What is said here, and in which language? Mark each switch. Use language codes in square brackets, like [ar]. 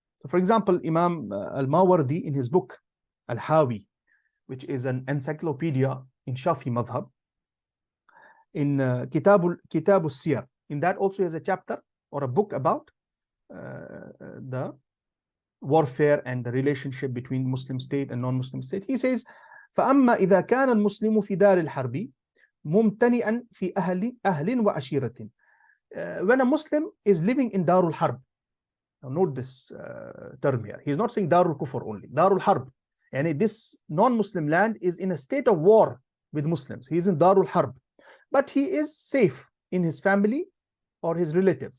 [en] So for example, Imam al-Mawardi, in his book Al-Hawi, which is an encyclopedia in Shafi madhab, in Kitab al-Siyar, in that also has a chapter or a book about the warfare and the relationship between Muslim state and non-Muslim state. [ar] He says, فَأَمَّا إِذَا كَانَ الْمُسْلِمُ فِي دَارِ الْحَرْبِ مُمْتَنِئًا فِي أَهْلٍ وَعَشِيرَةٍ. [en] When a Muslim is living in Darul Harb, now note this term here, he's not saying Darul Kufr only, Darul Harb. And this non-Muslim land is in a state of war with Muslims. He is in Darul Harb, but he is safe in his family or his relatives.